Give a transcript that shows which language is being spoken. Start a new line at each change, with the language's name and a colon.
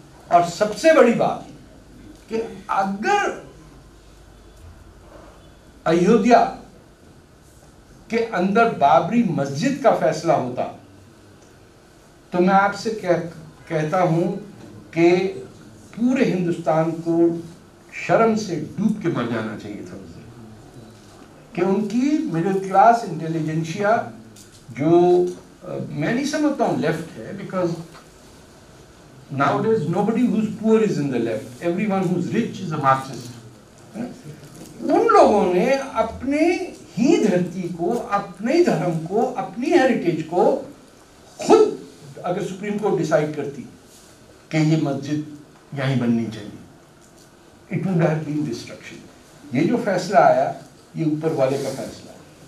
Hindi: और सबसे बड़ी बात कि अगर अयोध्या के अंदर बाबरी मस्जिद का फैसला होता तो मैं आपसे कहता हूं कि पूरे हिंदुस्तान को शर्म से डूब के मर जाना चाहिए था उस दिन। कि उनकी मिडिल क्लास इंटेलिजेंशिया जो मैं नहीं समझता हूं लेफ्ट है,
English: Because nowadays nobody who's poor is in the left, everyone who's rich is a Marxist।
Hindi: उन लोगों ने अपने ही धरती को, अपने ही धर्म को, अपनी हेरिटेज को खुद, अगर सुप्रीम कोर्ट डिसाइड करती कि ये मस्जिद यहीं बननी चाहिए,
English: It would have been destruction.
Hindi: ये जो फैसला आया ये ऊपर वाले का फैसला है।